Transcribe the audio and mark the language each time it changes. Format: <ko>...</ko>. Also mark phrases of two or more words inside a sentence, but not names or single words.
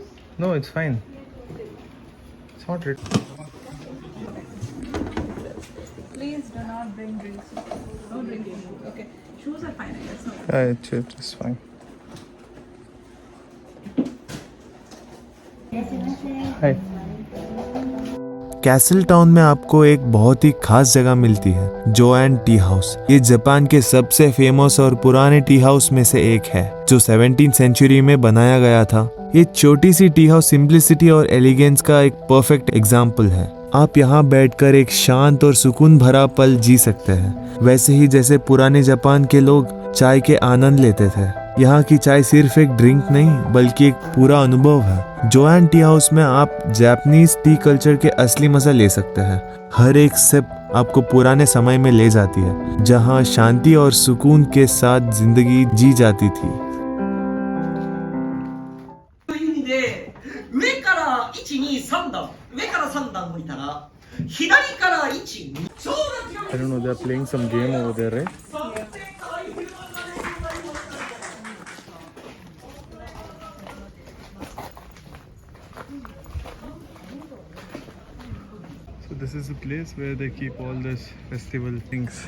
<en>No, it's fine. It's not it. Please do not bring drinks. No drinking. Okay. Shoes are fine, I guess. No. It's fine. Hi. castle town</en> <hi>में आपको एक बहुत ही खास जगह मिलती है, जोआन टी हाउस। ये जापान के सबसे फेमस और पुराने</hi> <en>tea house</en> <hi>में से एक है, जो</hi> <en>17th century</en> <hi>में बनाया गया था। ये छोटी सी</hi> <en>tea house</en> <hi>सिंप्लिसिटी और एलिगेंस का एक</hi> <en>perfect example</en> <hi>है। आप यहाँ बैठकर एक शांत और सुकून भरा पल जी सकते हैं, वैसे ही जैसे पुराने जापान के लोग चाय के आनंद लेते थे। यहाँ की चाय सिर्फ एक ड्रिंक नहीं बल्कि एक पूरा अनुभव है। जोआन टी हाउस में आप</hi> <en>Japanese tea culture</en> <hi>के असली मजा ले सकते हैं। हर एक सिप आपको पुराने समय में ले जाती है, जहाँ शांति और सुकून के साथ जिंदगी जी जाती थी।</hi> <ja>という意味で上から1、2、3段上から3段向いたら左から1、2</ja> <en>I don't know, they're playing some game over there, right? So this is a place where they keep all this festival things.</en>